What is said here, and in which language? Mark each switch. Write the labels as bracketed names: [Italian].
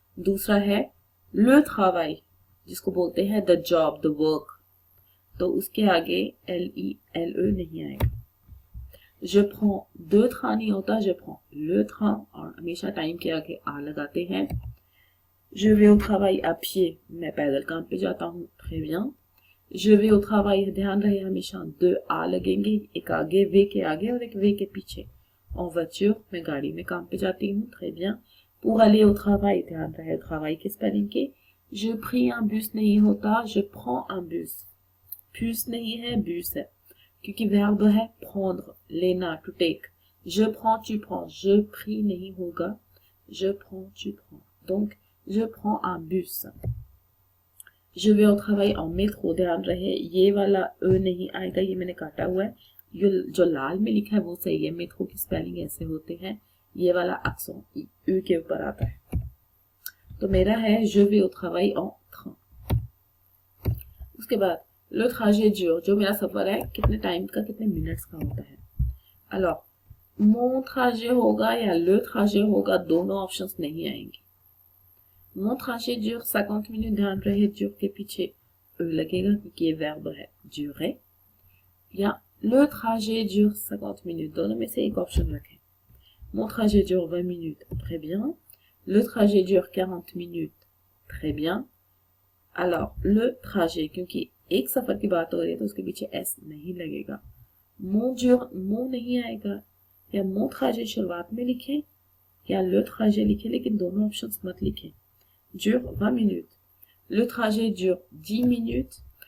[Hindi] दूसरा है le travail, जिसको बोलते हैं द जॉब, द वर्क, तो उसके आगे LE नहीं आएगा। [French] je prends deux trains [Hindi] नहीं होता, [French] je prends le train, [Hindi] और हमेशा टाइम के आगे आ लगाते हैं। [French] je vais au travail à pied, [Hindi] मैं पैदल काम पे जाता हूँ, [French] très bien। je vais au travail, [Hindi] ध्यान रहे हमेशा दो आ लगेंगे, एक आगे वे के आगे और एक वे के पीछे। en voiture, मैं गाड़ी में काम पे जाती हूँ, très bien। [French] pour aller au travail, [Hindi] ध्यान रहे travail के स्पेलिंग के। [French] je prie un bus [Hindi] नहीं होता, [French] je prends un bus। [Hindi] bus नहीं है, bus है, क्योंकि verbe है prendre, लेना, to take। [French] je prends, tu prends, je prie [Hindi] नहीं होगा, [French] je prends, tu prends, donc je prends un bus। je vais au travail en métro, [Hindi] ध्यान रहे ये वाला नहीं आएगा, ये मैंने काटा हुआ है, जो लाल में लिखा है वो सही है, मेट्रो की स्पेलिंग ऐसे होते हैं, ये वाला अक्सेंट उ के ऊपर आता है। तो मेरा है [French] je vais au travail en train। [Hindi] उसके बाद [French] le trajet dure, [Hindi] जो मेरा सफर है कितने टाइम का, कितने मिनट्स का होता है। [French] alors mon trajet [Hindi] होगा या le trajet होगा, दोनों ऑप्शंस नहीं आएंगे। [French] mon trajet dure 50 [Hindi] मिनट, ध्यान रहे dure के पीछे लगेगा क्योंकि ये वर्ब है durer, या [French] le trajet dure 50 minutes, [Hindi] दोनों में से एक ऑप्शन रखें। [French] mon trajet dure 20 minutes, très bien। le trajet dure 40 minutes, très bien। [Hindi] alors le trajet, क्योंकि एक सफर की बात हो रही है तो उसके पीछे s नहीं लगेगा। mon dure, mon नहीं आएगा, या mon trajet शुरुआत में लिखें या le trajet लिखें, लेकिन दोनों ऑप्शंस मत लिखें। [French] dure 20 minutes, le trajet dure 10 minutes।